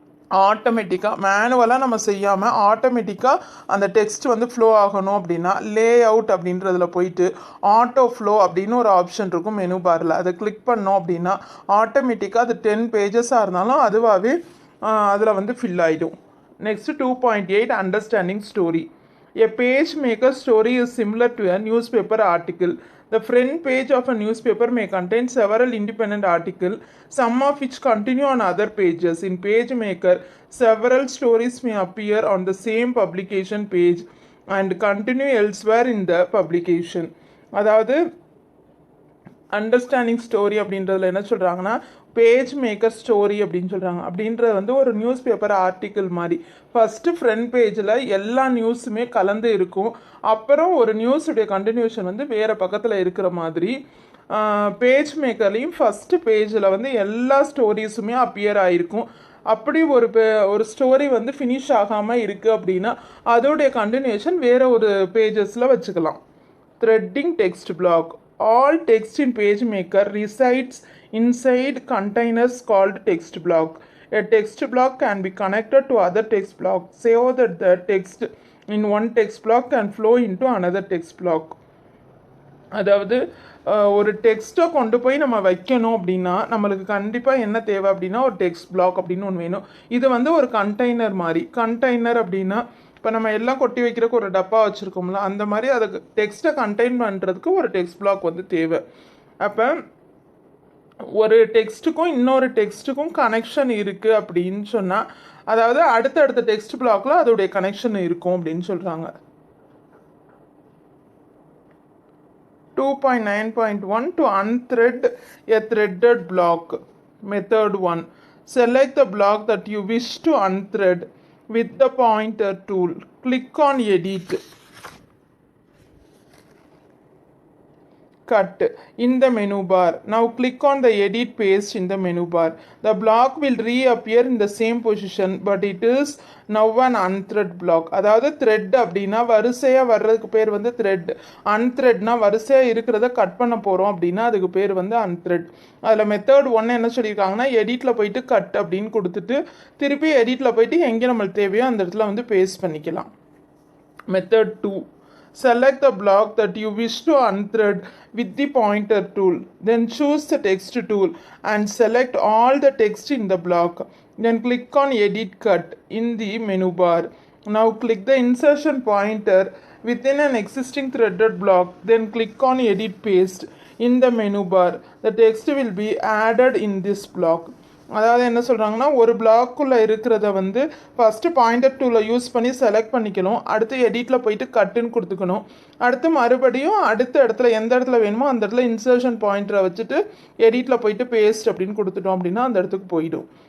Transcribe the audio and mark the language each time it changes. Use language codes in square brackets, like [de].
[ta] ஆட்டோமேட்டிக்காக மேனுவலாக நம்ம செய்யாமல் ஆட்டோமேட்டிக்காக அந்த டெக்ஸ்ட் வந்து ஃப்ளோ ஆகணும் அப்படின்னா லே அவுட் அப்படின்றதில் போயிட்டு ஆட்டோ ஃப்ளோ அப்படின்னு ஒரு ஆப்ஷன் இருக்கும் மெனு பாரில். அதை கிளிக் பண்ணோம் அப்படின்னா ஆட்டோமேட்டிக்காக அது 10 பேஜஸாக இருந்தாலும் அதுவாகவே அதில் வந்து ஃபில் ஆகிடும். [en] Next 2.8 understanding story. A PageMaker story is similar to a newspaper article. The front page of a newspaper may contain several independent articles, some of which continue on other pages. In PageMaker, several stories may appear on the same publication page and continue elsewhere in the publication. [ta] அதாவது understanding story அப்படின்றதுல என்ன சொல்கிறாங்கன்னா page maker story அப்படின்னு சொல்கிறாங்க. அப்படின்றது வந்து ஒரு news paper article மாதிரி. ஃபஸ்ட்டு ஃப்ரண்ட் பேஜில் எல்லா நியூஸுமே கலந்து இருக்கும். அப்புறம் ஒரு நியூஸுடைய கண்டினியூஷன் வந்து வேறு பக்கத்தில் இருக்கிற மாதிரி. பேஜ் மேக்கர்லேயும் ஃபஸ்ட்டு பேஜில் வந்து எல்லா ஸ்டோரிஸுமே அப்பியர் ஆகிருக்கும். அப்படி ஒரு ஸ்டோரி வந்து ஃபினிஷ் ஆகாமல் இருக்குது அப்படின்னா அதோடைய கண்டினியூஷன் வேறு ஒரு பேஜஸில் வச்சுக்கலாம். [en] Threading text block. All text in PageMaker resides inside containers called text block. A text block can be connected to other text blocks so that the text in one text block can flow into another text block. [ta] அதாவது ஒரு டெக்ஸ்ட்டை கொண்டு போய் நம்ம வைக்கணும் அப்படின்னா நம்மளுக்கு கண்டிப்பாக என்ன தேவை அப்படின்னா ஒரு டெக்ஸ்ட் பிளாக் அப்படின்னு ஒன்று வேணும். இது வந்து ஒரு கண்டெய்னர் மாதிரி. கண்டெய்னர் அப்படின்னா இப்போ நம்ம எல்லாம் கொட்டி வைக்கிறதுக்கு ஒரு டப்பா வச்சுருக்கோம்ல, அந்த மாதிரி அதுக்கு டெக்ஸ்ட்டை கண்டெயின் பண்ணுறதுக்கு ஒரு டெக்ஸ்ட் பிளாக் வந்து தேவை. அப்போ ஒரு டெக்ஸ்ட்டுக்கும் இன்னொரு டெக்ஸ்ட்டுக்கும் கனெக்ஷன் இருக்குது அப்படின்னு சொன்னால், அதாவது அடுத்தடுத்த டெக்ஸ்ட் பிளாக்ல அதோடைய கனெக்ஷன் இருக்கும் அப்படின்னு சொல்கிறாங்க. [en] 2.9.1 to unthread a threaded block. Method 1. Select the block that you wish to unthread with the pointer tool. Click on Edit. Cut in the menu bar. Now click on the edit paste in the menu bar. The block will reappear in the same position, but it is now an unthread block. [ta] அதாவது thread அப்படின்னா வரிசையாக வர்றதுக்கு பேர் வந்து thread. unthreadனா வரிசையாக இருக்கிறத cut பண்ண போகிறோம் அப்படின்னா அதுக்கு பேர் வந்து unthread. அதில் மெத்தட் 1 என்ன சொல்லியிருக்காங்கன்னா, எடிட்டில் போயிட்டு கட் அப்படின்னு கொடுத்துட்டு திருப்பி எடிட்டில் போயிட்டு எங்கே நம்மளுக்கு தேவையோ அந்த இடத்துல வந்து பேஸ்ட் பண்ணிக்கலாம். [en] Method 2. Select the block that you wish to unthread with the pointer tool. Then choose the text tool and select all the text in the block. Then click on Edit Cut in the menu bar. Now click the insertion pointer within an existing threaded block. Then click on Edit Paste in the menu bar. The text will be added in this block. [ta] அதாவது என்ன சொல்கிறாங்கன்னா, ஒரு பிளாக்குள்ளே இருக்கிறத வந்து first pointer டூலை use பண்ணி select பண்ணிக்கணும். அடுத்து எடிட்டில் போயிட்டு கட்டுன்னு கொடுத்துக்கணும். அடுத்து மறுபடியும் அடுத்த இடத்துல எந்த இடத்துல வேணுமோ அந்த இடத்துல இன்சர்ஷன் பாயிண்டரை வச்சுட்டு எடிட்டில் போயிட்டு பேஸ்ட் அப்படின்னு கொடுத்துட்டோம் அப்படின்னா அந்த இடத்துக்கு போயிடும்.